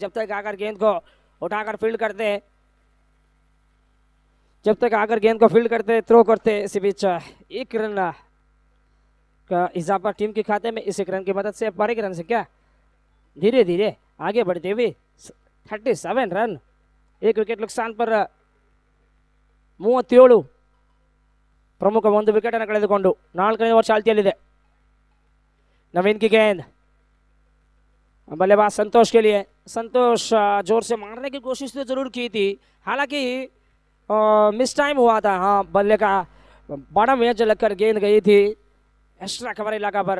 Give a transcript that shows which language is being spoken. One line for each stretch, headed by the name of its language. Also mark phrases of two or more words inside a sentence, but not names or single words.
Hindi: जब तक आकर गेंद को उठाकर फील्ड करते थ्रो करते, इसी बीच एक रन का इजाफा टीम के खाते में। इस एक रन की मदद से 12 रन से क्या धीरे धीरे आगे बढ़ते हुए 37 रन, एक विकेट नुकसान पर 37
Kannada: ಪ್ರಮುಖ ಒಂದು ವಿಕೆಟ್ ಅನ್ನು ಕಳೆದುಕೊಂಡು 4ನೇ ಓವರ್ ಚಾಲ್ತಿಯಲ್ಲಿದೆ।
Hindi: नवीन की गेंद बल्लेबाज संतोष के लिए। संतोष जोर से मारने की कोशिश तो जरूर की थी, हालांकि
English: miss time
Hindi: हुआ था। हाँ, बल्ले का बड़ा मैच लगकर गेंद गई थी
English: extra cover
Hindi: इलाका पर।